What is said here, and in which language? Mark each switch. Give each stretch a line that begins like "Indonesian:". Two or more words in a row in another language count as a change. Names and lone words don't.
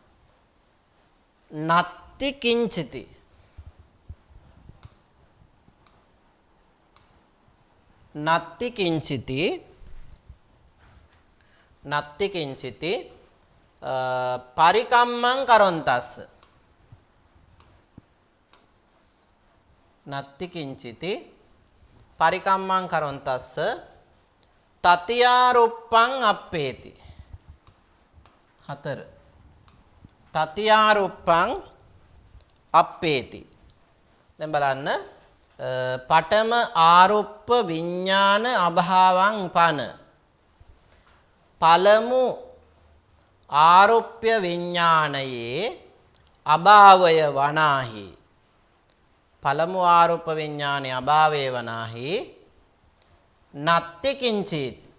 Pali: නත්ති කිංචිති පරිකම්මං කරොන්තස්ස පරිකම්මං කරොන්තස්ස තතියාරුප්පං අප්පේති. 4 තතියාරුප්පං අප්පේති.
Sinhala: දැන් බලන්න
Pali: පඨම ආරුප්ප විඤ්ඤාණ අභාවං පන
Sinhala: පළමු ආරුප්‍ය විඤ්ඤාණයේ අභාවය වනාහි පළමු ආරුප්ප විඤ්ඤාණයේ අභාවය වනාහි
Pali: නත්ති කිංචිත්